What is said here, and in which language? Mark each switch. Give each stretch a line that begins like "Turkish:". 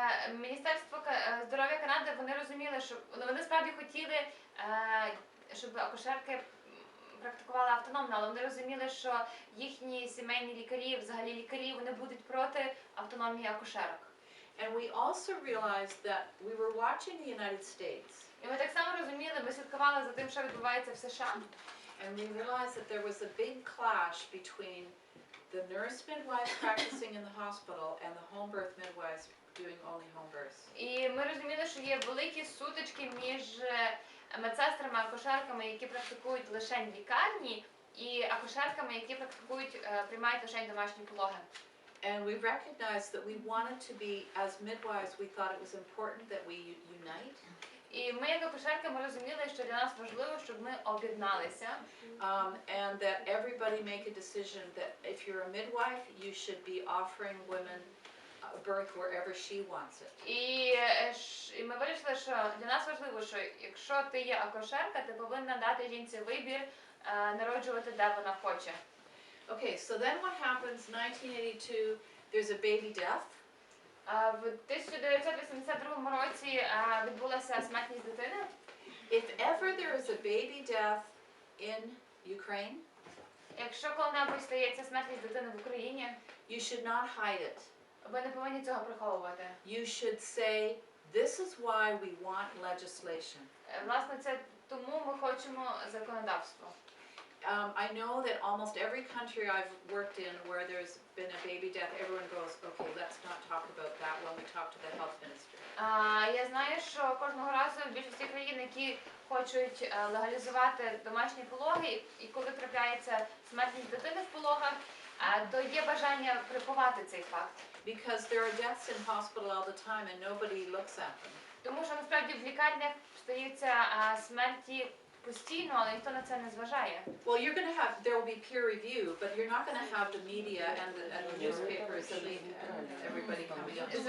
Ukrainian: Міністерство здоров'я Канади, вони розуміли, що вони справді хотіли, щоб акушерки практикували автономно, але вони розуміли, що їхні сімейні лікарі, взагалі лікарі, вони будуть проти автономії акушерок.
English: And we also realized that we were watching the United States,
Ukrainian: І ми так само розуміли, ми слідкували за тим, що відбувається в США.
English: and we realized that there was a big clash between the nurse midwives practicing in the hospital and the home birth midwives doing only home births.
Ukrainian: І ми розуміли, що є великі сутички між медсестрами, акушерками, які практикують лише в лікарні, і акушерками, які приймають лише домашні пологи.
English: And we recognized that we wanted to be, as midwives, we thought it was important that we unite.
Ukrainian: І ми, як акушерки, ми розуміли, що для нас важливо, щоб ми об'єдналися.
English: And that everybody make a decision that if you're a midwife, you should be offering women birth wherever she wants it.
Ukrainian: І ми вирішили, що для нас важливо, що якщо ти є акушерка, ти повинна дати жінці вибір народжувати, де вона хоче.
English: Okay, so then what happens, 1982, there's a baby death.
Ukrainian: В 1982 році відбулася смертність дитини.
English: If ever there is a baby death in Ukraine,
Ukrainian: Якщо коли-небудь стається смертність дитини в Україні,
English: you should not hide it.
Ukrainian: ви не повинні цього приховувати.
English: You should say, this is why we want legislation.
Ukrainian: Власне, це тому ми хочемо законодавство.
English: I know that almost every country I've worked in where there's been a baby death, everyone goes, okay, let's not talk about that when we talk to the health minister.
Ukrainian: Я знаю, що кожного разу в більшості країн, які хочуть легалізувати домашні пологи, і коли трапляється смертність дитини в пологах, то є бажання приховати цей факт.
English: Because there are deaths in hospital all the time and nobody looks at them.
Ukrainian: Тому що насправді в лікарнях стаються смерті постійно, але ніхто на це не зважає.
English: Well, you're going to have, there will be peer review, but you're not going to have the media and the newspapers and everybody coming up.